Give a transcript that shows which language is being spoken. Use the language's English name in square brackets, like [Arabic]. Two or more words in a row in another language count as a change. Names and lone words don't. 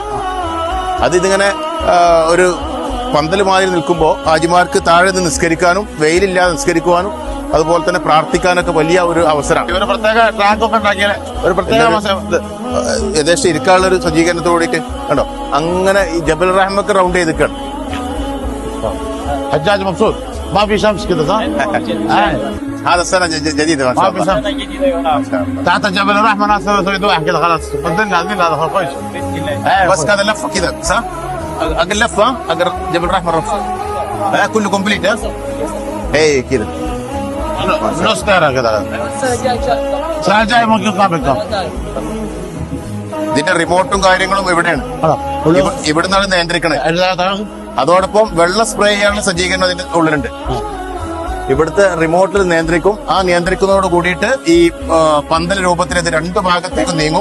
[Malayalam] അത് ഇതിങ്ങനെ ഒരു പന്തൽ മാതിരി നിൽക്കുമ്പോൾ ഹാജിമാർക്ക് താഴെ നിന്ന് നിസ്കരിക്കാനും വെയിലില്ലാതെ നിസ്കരിക്കുവാനും അതുപോലെ തന്നെ പ്രാർത്ഥിക്കാനൊക്കെ വലിയ ഒരു അവസരമാണ്. ഒരു പ്രത്യേക ട്രാക്ക് ഒക്കെ ഉണ്ടാക്കിയ ഒരു പ്രത്യേക ഏകദേശം ഇരിക്കാനുള്ള ഒരു സജ്ജീകരണത്തോട് കൂടിയിട്ട് കണ്ടോ അങ്ങനെ ഈ ജബലുർ റഹ്മക്ക് റൗണ്ട് ചെയ്തിട്ടാണ്. [Arabic] حجاج مبسوط ما في شمس كده صح؟ هذا السنة جديدة ما شاء الله. تحت جبل الرحمة ناس يسوي دواح كده خلاص بدلنا هذا خرطوش بس كذا لفة كده صح؟ أقل لفة أقل جبل الرحمة رفع كله كومبليت ها؟ هي كده نص دايرة كده. السنة الجاية ممكن قابلكم. [Malayalam] ഇതിന്റെ റിമോട്ടും കാര്യങ്ങളും ഇവിടെയാണ്, ഇവിടുന്നാണ് നിയന്ത്രിക്കണത്. അതോടൊപ്പം വെള്ളം സ്പ്രേ ചെയ്യാനുള്ള സജ്ജീകരണം അതിന്റെ ഉള്ളിലുണ്ട്. ഇവിടുത്തെ റിമോട്ടിൽ നിയന്ത്രിക്കും. ആ നിയന്ത്രിക്കുന്നതോട് കൂടിയിട്ട് ഈ പന്തൽ രൂപത്തിൽ ഇത് രണ്ടു ഭാഗത്തേക്ക് നീങ്ങും.